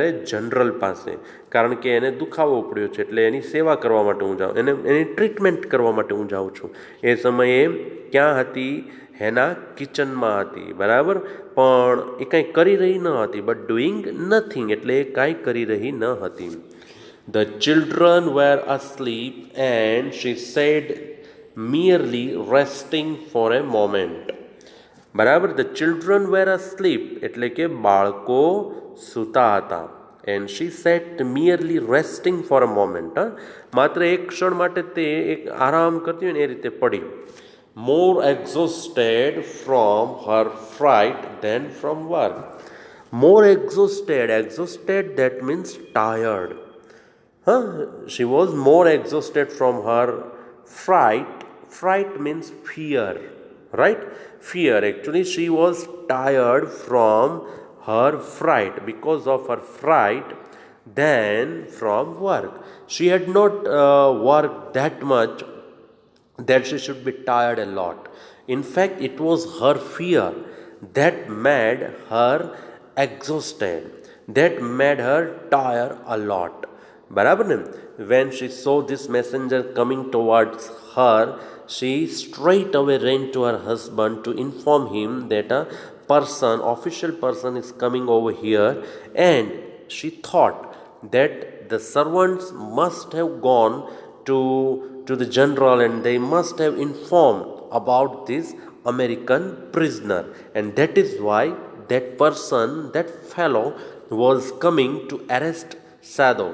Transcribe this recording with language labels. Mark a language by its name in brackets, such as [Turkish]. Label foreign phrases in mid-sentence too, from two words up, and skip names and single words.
[Gujarati] જનરલ પાસે, કારણ કે એને દુખાવો ઉપડ્યો છે, એટલે એની સેવા કરવા માટે હું જાઉં, એની ટ્રીટમેન્ટ કરવા માટે હું જાઉં છું. એ સમયે ક્યાં હતી હેના? કિચનમાં હતી, બરાબર, પણ એ કાંઈ કરી રહી ન હતી. [English] but doing nothing [Gujarati] એટલે એ કાંઈ કરી રહી ન હતી. [English] The children were asleep and she said merely resting for a moment. [Gujarati] બરાબર, [English] the children were asleep [Gujarati] એટલે કે બાળકો સૂતા હતા. [English] and she said merely resting for a moment, [Gujarati] માત્ર એક ક્ષણ માટે તે એક આરામ કરતી હોય ને એ રીતે પડી. [English] More exhausted from her fright than from work. more exhausted that means tired. She was more exhausted from her fright means fear, right? Fear, actually she was tired from her fright, because of her fright, than from work. She had not worked that much that she should be tired a lot. In fact, it was her fear that made her exhausted, that made her tire a lot. [Gujarati] બરાબર ને? [English] When she saw this messenger coming towards her, she straight away ran to her husband to inform him that a official person is coming over here, and she thought that the servants must have gone to the general and they must have informed about this American prisoner, and that is why that person, that fellow, was coming to arrest Sado.